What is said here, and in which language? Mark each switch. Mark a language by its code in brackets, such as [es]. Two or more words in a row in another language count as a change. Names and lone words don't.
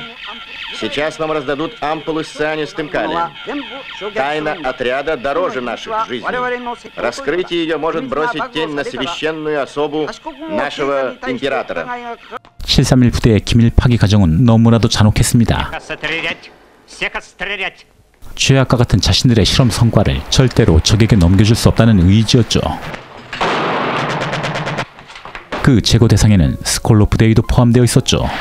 [ru] Сейчас вам раздадут ампулы с цианистым калием. Тайна отряда дороже наших жизней. Раскрытие ее может бросить тень на священную особу нашего императора. [ko] 731 부대의 기밀 파기 과정은 너무나도 잔혹했습니다. 죄악과 같은 자신들의 실험 성과를 절대로 적에게 넘겨줄 수 없다는 의지였죠. 그 제거 대상에는 스콜로 부대의도 포함되어 있었죠.